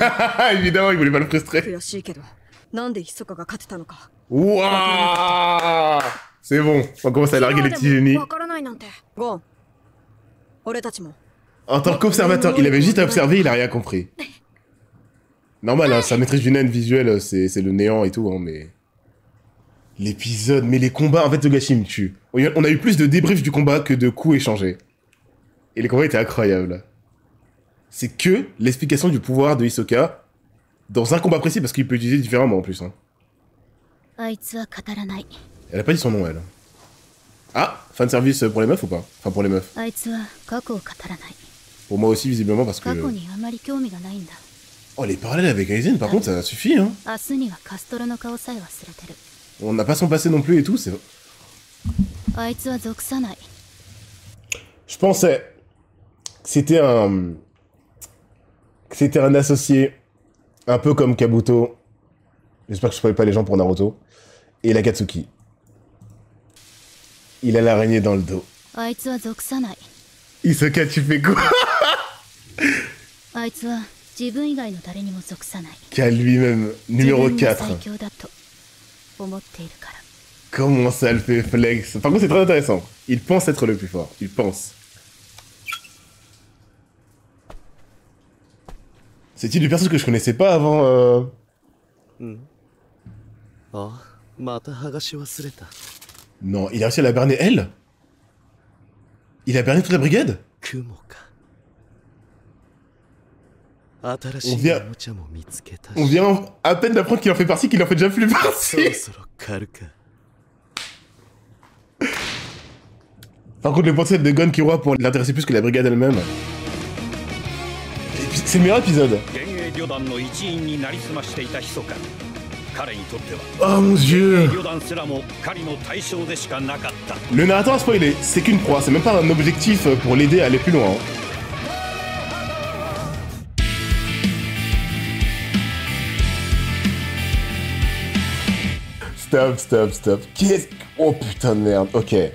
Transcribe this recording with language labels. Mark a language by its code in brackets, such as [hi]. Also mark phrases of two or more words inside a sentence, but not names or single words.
[fr] Évidemment, il voulait pas le frustrer. [ja] 悔しいけど、なんでひそかが勝てたのか。 Wouah! [fr] C'est bon, on commence à larguer les petits génies. [ja] わからないなんて。ゴン、俺たちも。 [fr] En tant qu'observateur, il avait juste à observer, il a rien compris. Normal, hein, sa maîtrise du naine visuel, c'est le néant et tout, hein, mais... L'épisode, mais les combats, en fait, Togashi me tue. On a eu plus de débriefs du combat que de coups échangés. Et les combats étaient incroyables. C'est que l'explication du pouvoir de Hisoka dans un combat précis, parce qu'il peut utiliser différemment en plus. Hein. [ja] あいつは語らない。 [fr] Elle a pas dit son nom, elle. Ah, fanservice pour les meufs ou pas? Enfin, pour les meufs. [ja] あいつは過去を語らない。 [fr] Pour moi aussi, visiblement, parce que... [ja] 過去にあまり興味がないんだ。 [fr] Oh, les parallèles avec Aizen, par contre, ça suffit, hein. [ja] 明日にはカストロの顔さえ忘れてる。 [fr] On n'a pas son passé non plus et tout, c'est... [ja] あいつは属さない。 [fr] Je pensais que c'était un... C'était un associé, un peu comme Kabuto. J'espère que je spoil pas les gens pour Naruto. Et l'Akatsuki. Il a l'araignée dans le dos. [ja] あいつは属さない。 [fr] Hisoka, tu fais quoi? [ja] あいつは自分以外の誰にも属さない。 [fr] Qu'à lui-même, numéro [ja] 自分が最 [fr] 4. [ja] 強だと思っているから。 [fr] Comment ça le fait flex? Par contre, c'est très intéressant. Il pense être le plus fort. Il pense. C'est-il du perso que je connaissais pas avant [ja] あ、また剥がし忘れた。 [fr] Non, il a réussi à la berner elle? Il a berné toute la brigade? [ja] 雲か。新し [fr] On [ja] い [fr] vient- [ja] おもちゃも見つけた [fr] On [ja] し。 [fr] vient à peine d'apprendre qu'il en fait partie, qu'il en fait déjà plus [ja] そ [fr] partie. [ja] ろそろ狩るか。 [fr] Par contre, le potentiel de Gon Killua pour l'intéresser plus que la brigade elle-même. Et puis, c'est le meilleur épisode. [ja] 幻影旅団の一員になりすましていた密か彼にとっては [fr] Oh mon dieu. [ja] 旅団すらも狩りの対象でしかなかった [fr] Le narrateur a spoilé, c'est qu'une proie, c'est même pas un objectif pour l'aider à aller plus loin. Stop. Qu'est-ce... Oh putain de merde, ok.